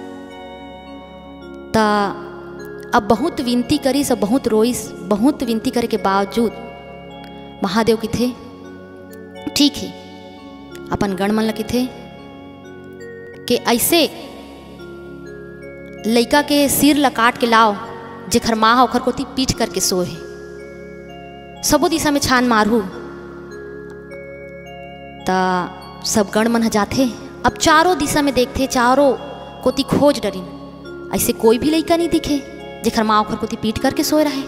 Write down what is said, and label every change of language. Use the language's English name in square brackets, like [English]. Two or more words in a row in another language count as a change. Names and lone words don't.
[Chhattisgarhi] ता अब बहुत विनती करी, सब बहुत रोईस, बहुत विनती करे के बावजूद महादेव की थे ठीक है अपन गण मन की थे कि ऐसे लड़का के सिर ला काट के लाओ जेखर माँ ओखर कोती पीट करके सोए, सबो दिशा में छान मारू। ता सब गण मन जाते, अब चारों दिशा में देखते, चारों कोती खोज डरिन, ऐसे कोई भी लड़का नहीं दिखे जेखर माँ ओखर कोती पीट करके सोए रहे।